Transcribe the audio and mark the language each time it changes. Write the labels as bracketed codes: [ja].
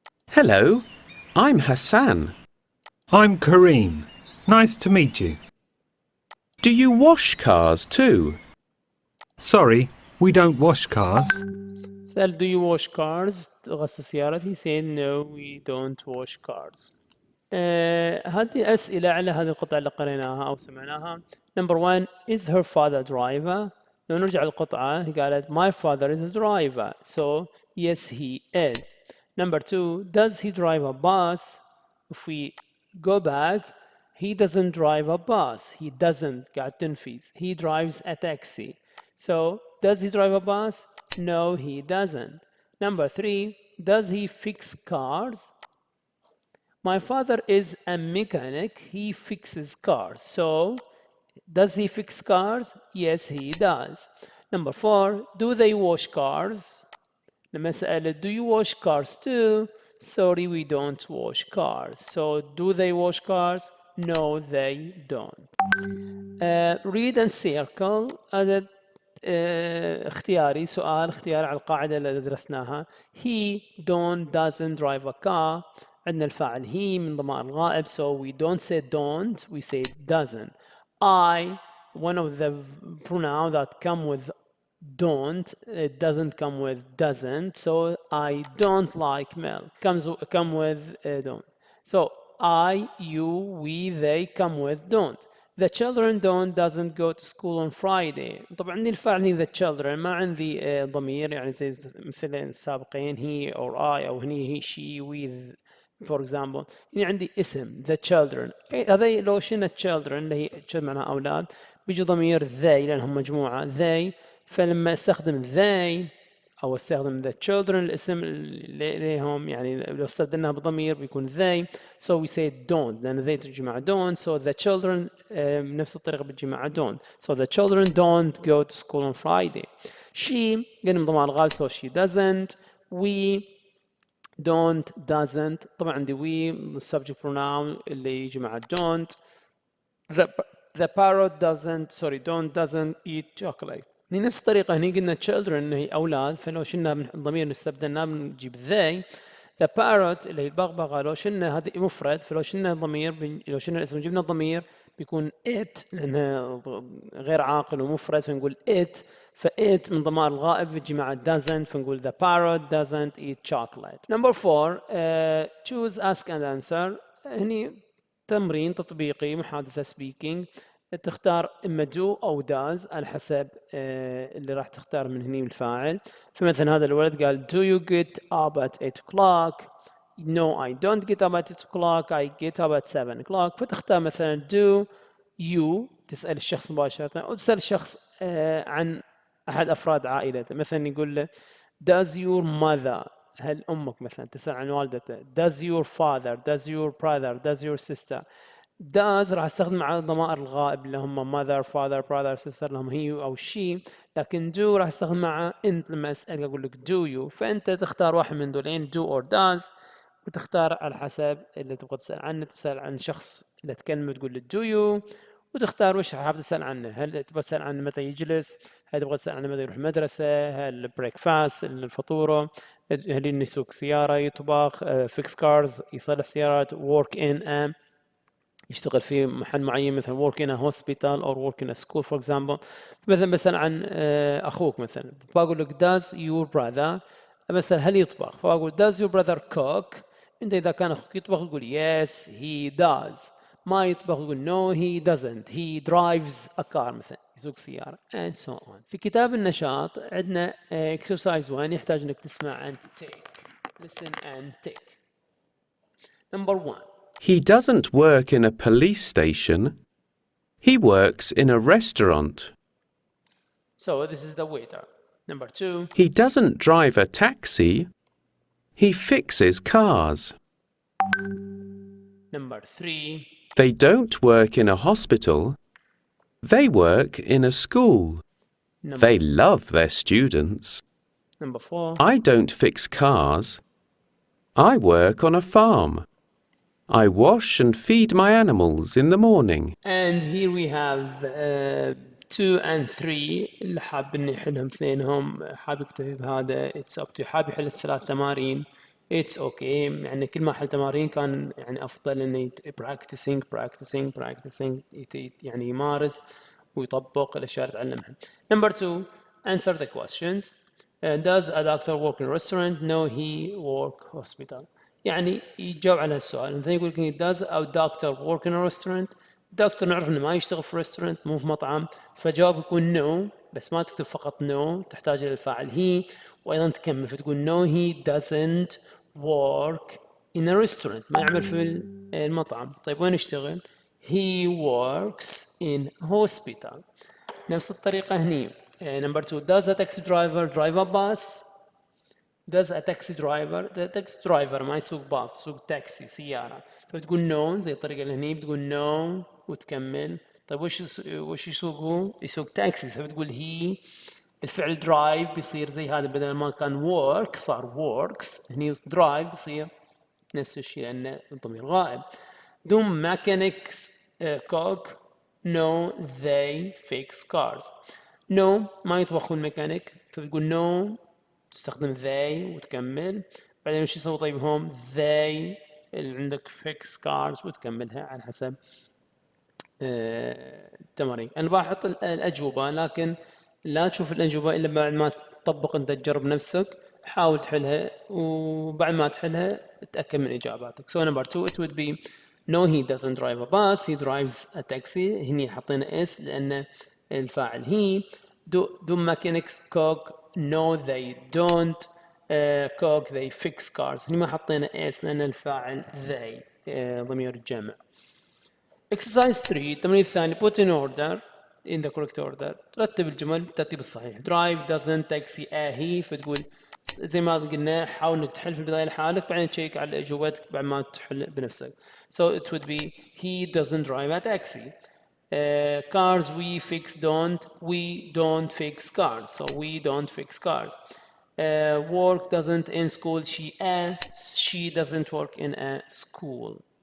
[en] Hello, I'm Hassan. I'm Kareem. Nice to meet you. Do you wash cars too? Sorry, we don't wash cars. سأل do you wash cars؟ [ar] تغسل سيارات. [en] He said no, we don't wash cars. [ar] هذه أسئلة على هذه القطعة اللي قريناها أو سمعناها. [en] Number one, is her father driver؟ [ar] لو نرجع للقطعة قالت [en] my father is a driver. So yes he is. Number two, does he drive a bus? If we go back, he doesn't drive a bus. He doesn't [ar] قاعد تنفيذ. [en] He drives a taxi. So does he drive a bus? No, he doesn't. Number three, does he fix cars? My father is a mechanic. He fixes cars. So does he fix cars? Yes, he does. Number four, do they wash cars? [ar] لما سألت [en] do you wash cars too? Sorry, we don't wash cars. So do they wash cars? No, they don't. Read and circle. [ar] هذا اختياري، سؤال اختياري على القاعدة اللي درسناها. [en] He doesn't drive a car. [ar] عندنا الفاعل he من ضمائر الغائب. [en] So we don't say don't, we say doesn't. I, one of the pronouns that come with don't, it doesn't come with doesn't. So I don't like milk. Come with don't. So I, you, we, they come with don't. The children doesn't go to school on Friday. [ar] طبعا عندي الفعل هني the children، ما عندي ضمير يعني زي مثل السابقين he or I أو هني [en] he she we for example. [ar] هني عندي اسم the children. هذا لو شلنا children اللي هي معناها أولاد بيجي ضمير they لأنهم مجموعة they، فلما استخدم they أو استخدم the children الاسم لهم يعني لو استخدمناها بضمير بيكون they [en] so we say don't [ar] لأن they تجي مع don't [en] so the children بنفس الطريقة بتجي مع don't so the children don't go to school on Friday. she [ar] قلنا ضمير الغالب [en] so she doesn't. we doesn't [ar] طبعا عندي [en] we subject pronoun اللي يجي مع don't. the parrot doesn't eat chocolate. [ar] نفس الطريقة هني قلنا children إنه هي أولاد، فلو شلنا من الضمير استبدلناه بنجيب they. the parrot اللي هي البغبغاء لو شلنا هذه مفرد، فلو شلنا الضمير لو شلنا الاسم جبنا الضمير بيكون it لأنه غير عاقل ومفرد فنقول it، فit من ضمائر الغائب بيجي مع doesn't فنقول [en] the parrot doesn't eat chocolate. number 4 choose ask and answer. [ar] هني تمرين تطبيقي محادثة speaking، تختار إما do أو does على حسب اللي راح تختار من هني الفاعل. فمثلا هذا الولد قال [en] do you get up at 8 o'clock؟ no I don't get up at 8 o'clock I get up at 7 o'clock. [ar] فتختار مثلا do you تسأل الشخص مباشرة أو تسأل الشخص عن أحد أفراد عائلته، مثلا يقول له [en] does your mother هل أمك مثلا تسأل عن والدته does your father does your brother does your sister. [ar] does راح استخدم على ضمائر الغائب اللي هم mother father brother sister لهم هي أو she، لكن do راح استخدم مع أنت لما أسألك أقول لك do you، فأنت تختار واحد من دولين do or does وتختار على حسب اللي تبغى تسأل عنه. تسأل عن شخص اللي تكلمه تقول له do you وتختار وش حابب تسأل عنه، هل تبغى تسأل عنه متى يجلس، هل تبغى تسأل عنه متى يروح المدرسة، هل بريكفاست الفطورة، هل إنه يسوق سيارة يطبخ fix cars يصلح سيارات [en] work in يشتغل في محل معين مثلا work in a hospital or work in a school for example. [ar] مثلا بسأل عن أخوك مثلا فأقول لك does your brother، مثلا هل يطبخ فأقول [en] does your brother cook. [ar] أنت إذا كان أخوك يطبخ تقول [en] yes he does، [ar] ما يطبخ تقول [en] no he doesn't he drives a car [ar] مثلا يسوق سيارة [en] and so on. [ar] في كتاب النشاط عندنا exercise 1 يحتاج أنك تسمع and take [en] listen and take. number 1 He doesn't work in a police station. He works in a restaurant. So this is the waiter. Number 2 He doesn't drive a taxi. He fixes cars. number 3 They don't work in a hospital. They work in a school. They love their students. number 4 I don't fix cars. I work on a farm. I wash and feed my animals in the morning. and here we have 2 and 3 [ar] اللي حاب اني يحلهم اثنينهم حاب يكتفي بهذا [en] it's up to [ar] حاب يحل الثلاث تمارين [en] it's okay [ar] يعني كل ما حل تمارين كان يعني افضل انه practicing يعني يمارس ويطبق الاشياء اللي تعلمها. [en] number 2 answer the questions. does a doctor work in a restaurant? no he work hospital. يعني يجاوب على السؤال. [ar] مثلا يقول لك [en] does a doctor work in a restaurant؟ [ar] دكتور نعرف انه ما يشتغل في ريستورانت مو في مطعم، فجواب يكون no بس ما تكتب فقط no تحتاج الى الفاعل he وايضا تكمل فتقول [en] no he doesn't work in a restaurant [ar] ما يعمل في المطعم. طيب وين يشتغل؟ [en] he works in hospital. [ar] نفس الطريقة هني. [en] number 2 does a taxi driver drive a bus؟ [ar] does a taxi driver the taxi driver ما يسوق باص يسوق تاكسي سيارة، فبتقول no زي الطريقة اللي هني بتقول no وتكمل. طيب وش يسوق هو؟ يسوق تاكسي فبتقول he الفعل drive بيصير زي هذا بدل ما كان work صار works هني drive بيصير نفس الشيء لأنه الضمير غائب. [en] do mechanics cook؟ no they fix cars. [ar] no ما يطبخون ميكانيك فبتقول no تستخدم they وتكمل. بعدين وش يسوي طيب هم they اللي عندك fix cars وتكملها على حسب التمارين. أنا بحط الأجوبة لكن لا تشوف الأجوبة إلا بعد ما تطبق أنت تجرب نفسك حاول تحلها وبعد ما تحلها تأكد من إجاباتك. [en] so number 2 it would be No, he doesn't drive a bus. He drives a taxi. [ar] هني حطينا S لأن الفاعل he. [en] Do mechanics cook? No, they don't cook. They fix cars. [ar] هني ما حطينا S لأن الفاعل they ضمير الجمع. [en] Exercise 3 [ar] التمرين الثاني [en] put in order in the correct order. [ar] رتب الجمل بالترتيب الصحيح. [en] drive doesn't taxi he. [ar] فتقول زي ما قلنا حاول انك تحل في البداية لحالك بعدين تشيك على اجوبتك بعد ما تحل بنفسك. [en] So it would be he doesn't drive a taxi. Cars we fix we don't fix cars. So we don't fix cars. Work doesn't in school she doesn't work in a school.